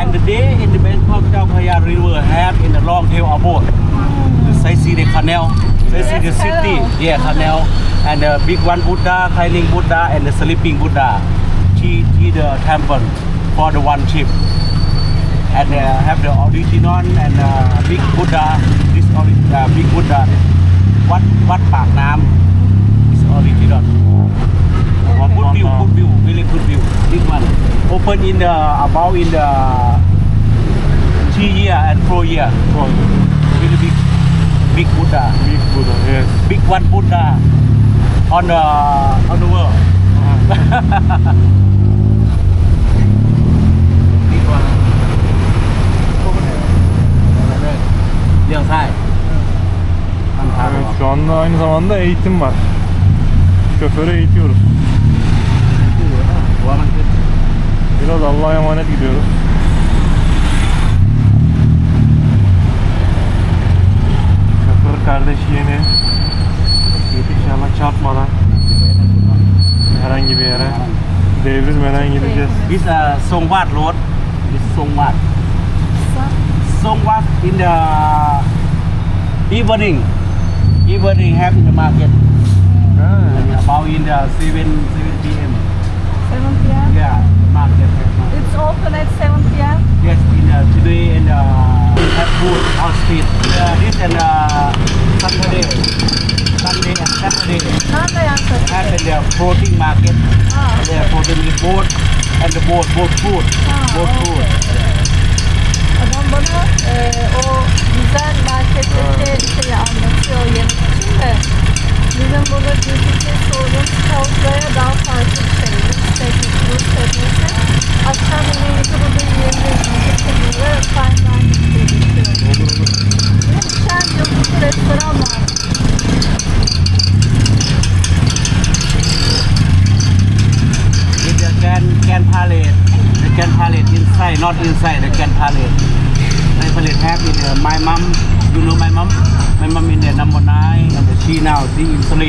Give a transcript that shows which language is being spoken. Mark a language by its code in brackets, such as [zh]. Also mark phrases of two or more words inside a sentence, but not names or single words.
[en] and the day in the Bangkok Chao Phraya river have in the long tail boat to see the canal see the Yes, city canal. yeah canal and the big one Buddha climbing Buddha and the sleeping Buddha to the temple for the one trip and have the original and big Buddha this big Buddha วัดปากน้ำ is original good view really good view this one open in the about in the 3 year and 4 year really big Buddha Big Buddha, yes. big one Buddha on the world big one [th] เลี้ยวซ้ายทางทาง [tr] Evet, şu anda aynı zamanda eğitim var. Şoförü eğitiyoruz. [th] หัวมันขึ้น [tr] Biraz Allah'a emanet gidiyoruz. Şoför kardeş yeni. İnşallah çarpmadan. herhangi bir yere. Devrilmeden gideceğiz. [en] This Songwat Road. This Songwat. Songwat in the evening. Evening have in the market. Ha. About in the 7 p.m. 7 p.m. Yeah, the market. It's open at 7 p.m. Yes, in today and have food on street. This and Sunday and Saturday Sunday and Saturday. have in the protein market. Ah, The protein is both and the both food. Both food. [tr] Adam bana o güzel marketteki şeyi anlatıyor yemek için de bizim burada duty sorduğumuz tavuklara daha farklı bir şey. Steak teknesi. Akşam yemeğimizi burada yiyebiliriz. Kesinlikle [en] fine dining [tr] diye geçiyor. Ve Şen yıldızlı restoran var. [en] In the can palette, the can palette inside, not inside the can palette. My palette have in my mom. You know my mom? My mom in the number 9 and she now she in sleep.